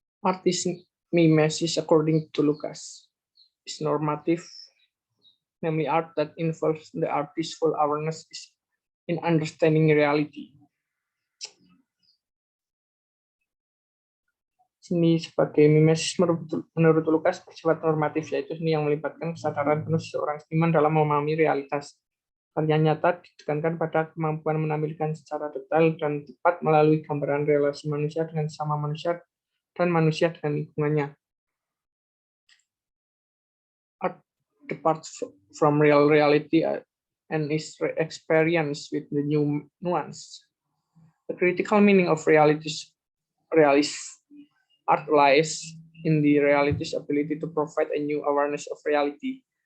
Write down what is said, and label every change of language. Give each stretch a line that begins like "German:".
English: Artist mimesis, according to Lucas, is normative, namely art that involves the artist's full awareness in understanding reality.
Indonesian: Seni sebagai mimesis menurut Lucas bersifat normatif, yaitu seni yang melibatkan kesadaran penuh seorang seniman dalam memahami realitas. Karya nyata ditekankan pada kemampuan menampilkan secara detail dan tepat melalui gambaran relasi manusia dengan sesama manusia dan manusia dengan lingkungannya.
English: Art departs from real reality and is experienced with the new nuance. The critical meaning of realist art lies in the reality's ability to provide a new awareness of reality.